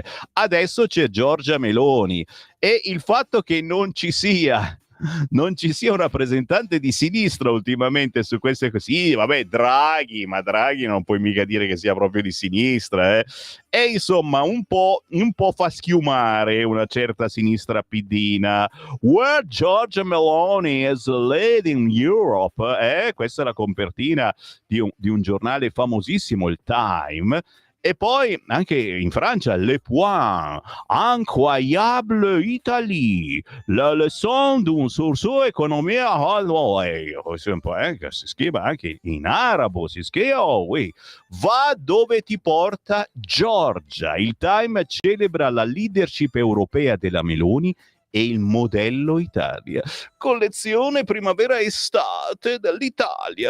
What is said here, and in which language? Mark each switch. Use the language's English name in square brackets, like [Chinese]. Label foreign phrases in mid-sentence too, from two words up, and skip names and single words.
[Italian] Adesso c'è Giorgia Meloni e il fatto che non ci sia un rappresentante di sinistra ultimamente su queste cose. Sì, vabbè, Draghi, ma Draghi non puoi mica dire che sia proprio di sinistra, E insomma un po' fa schiumare una certa sinistra pidina. [English] Where Giorgia Meloni is leading Europe, [Italian] questa è la copertina di un giornale famosissimo, il Time. E poi anche in Francia, [French] Le Point, incroyable Italie, la leçon d'un sursaut économique, [Italian] si scrive anche in arabo, si scrive, va dove ti porta Giorgia. Il Time celebra la leadership europea della Meloni e il modello Italia. Collezione primavera-estate dell'Italia.